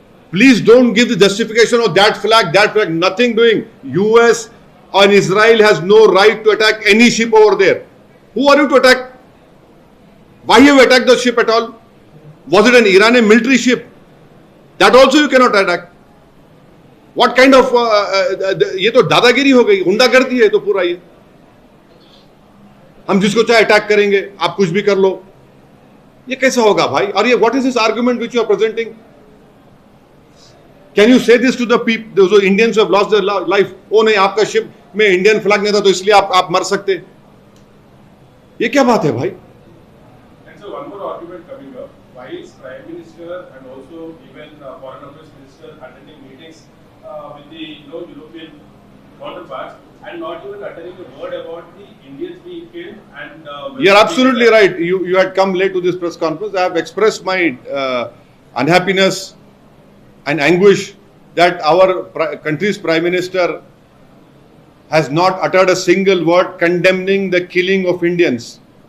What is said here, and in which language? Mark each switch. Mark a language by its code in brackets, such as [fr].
[en] Please don't give the justification of that flag, nothing doing. US and Israel has no right to attack any ship over there. Who are you to attack? Why have you attacked the ship at all? Was it an Iranian military ship? That also you cannot attack. What kind of [hi] ये तो दादागिरी हो गई, गुंडागर्दी है तो पूरा ये. हम जिसको चाहे अटैक करेंगे, आप कुछ भी कर लो. ये कैसा होगा भाई? और ये [en] what is this argument which you are presenting? Can you say this to the people, those Indians who have lost their life? [hi] Oh नहीं, आपका शिप में इंडियन फ्लैग नहीं था तो इसलिए आप मर सकते. ये क्या बात है भाई? [en] And so one more argument coming up. Why is Prime Minister and also even Foreign Affairs Minister attending meetings with the European counterparts and not even uttering a word about the Indians being killed? And you're absolutely right. You had come late to this press conference. I have expressed my unhappiness and anguish that our country's Prime Minister has not uttered a single word condemning the killing of Indians.